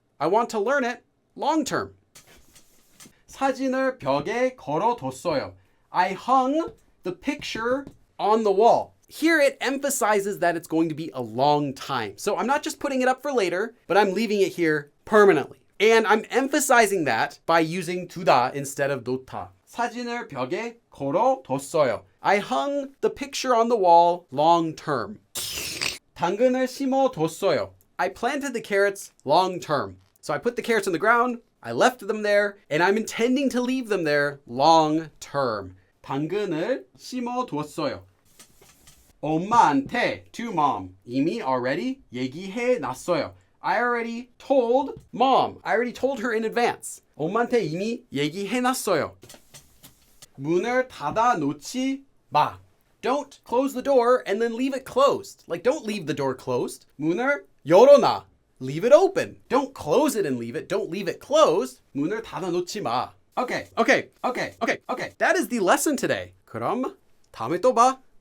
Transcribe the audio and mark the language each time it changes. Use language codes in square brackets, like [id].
[en] I want to learn it long term. [ko] 사진을 벽에 걸어뒀어요. [en] I hung the picture on the wall. Here it emphasizes that it's going to be a long time. So I'm not just putting it up for later, but I'm leaving it here permanently. And I'm emphasizing that by using 두다 instead of 놓다. [ko] 사진을 벽에 걸어뒀어요. [en] I hung the picture on the wall long term. [ko] 당근을 심어뒀어요. [en] I planted the carrots long term. So I put the carrots on the ground, I left them there, and I'm intending to leave them there long term. [ko] 당근을 심어뒀어요. 엄마한테, [en] to mom, [ko] 이미 already 얘기해놨어요. [en] I already told mom. I already told her in advance. [ko] 엄마한테 이미 얘기해놨어요. 문을 닫아놓지 마. [en] Don't close the door and then leave it closed. Like, don't leave the door closed. [ko] 문을 열어놔. [en] Leave it open. Don't close it and leave it. Don't leave it closed. [ko] 문을 닫아놓지 마. Okay. [en] That is the lesson today. [ko] 그럼 다음에 또 봐.